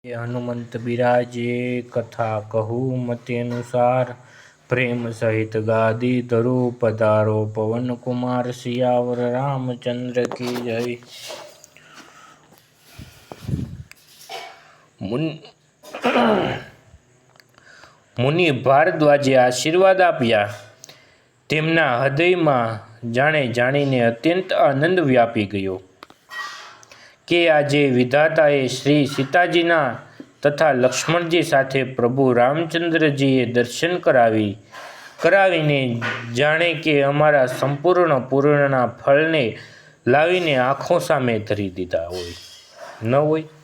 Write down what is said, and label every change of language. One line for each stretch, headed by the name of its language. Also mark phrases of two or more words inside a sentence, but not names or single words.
Hindi: ये हनुमंत बिराजे कथा कहूँ मति अनुसार प्रेम सहित गादी धरू पधारो पवन कुमार सियावर रामचंद्र की जय।
Gujarati: મુનિ ભારદ્વાજે આશીર્વાદ આપ્યા। તેમના હૃદયમાં જાણીને અત્યંત આનંદ વ્યાપી ગયો કે આજે વિધાતાએ શ્રી સીતાજીના તથા લક્ષ્મણજી સાથે પ્રભુ રામચંદ્રજીએ દર્શન કરાવીને જાણે કે અમારા સંપૂર્ણ પૂર્ણના ફળને લાવીને આંખો સામે ધરી દીધા ન હોય।